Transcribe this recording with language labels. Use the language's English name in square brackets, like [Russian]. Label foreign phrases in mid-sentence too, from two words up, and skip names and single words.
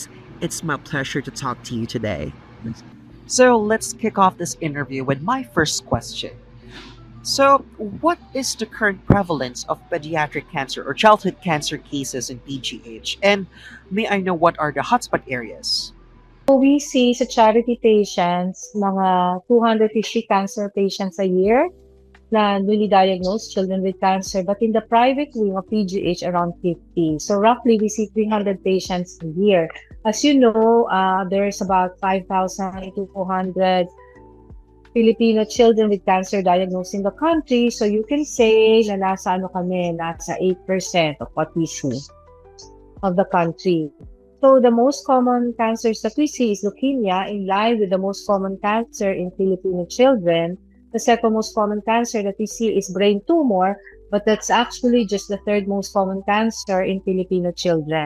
[English] It's my pleasure to talk to you today. So let's kick off this interview with my first question. So, what is the current prevalence of pediatric cancer or childhood cancer cases in PGH? And may I know what are the hotspot areas? So we see sa charity patients, mga 250 cancer patients a year na newly diagnosed children with cancer. But in the private wing of PGH, around 50. So roughly, we see 300 patients a year. As you know, there's about 5,200 Filipino children with cancer diagnosed in the country. So you can say [Filipino] na nasa [English] 8% of what we see of the country. So the most common cancers that we see is leukemia, in line with the most common cancer in Filipino children. The second most common cancer that we see is brain tumor, but that's actually just the third most common cancer in Filipino children.